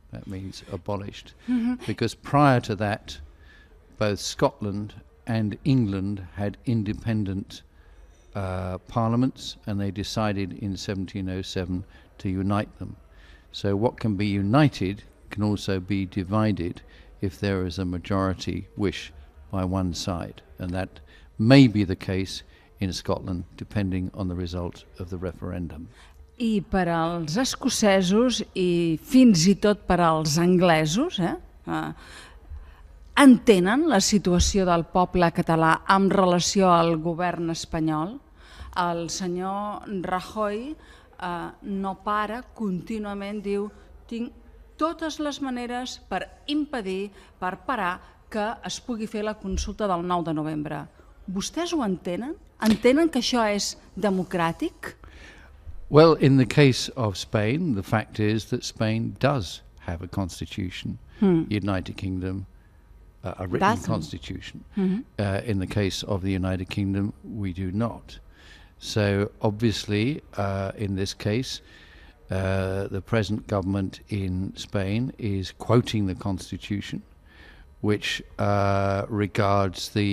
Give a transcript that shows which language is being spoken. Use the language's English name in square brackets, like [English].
[English] That means abolished. Because prior to that, both Scotland and England had independent parliaments, and they decided in 1707 to unite them. So what can be united can also be divided if there is a majority wish by one side, and that may be the case in Scotland, depending on the result of the referendum. [Catalan] I per als escocesos i fins i tot per als anglesos, entenen la situació del poble català en relació al govern espanyol? El senyor Rajoy no para, contínuament diu: tinc totes les maneres per impedir, per parar que es pugui fer la consulta del 9 de novembre. Vostès ho entenen? Entenen que això és democràtic? [English] Well, in the case of Spain, the fact is that Spain does have a constitution, United Kingdom, a written constitution. In the case of the United Kingdom, we do not. So obviously, in this case, the present government in Spain is quoting the constitution, which regards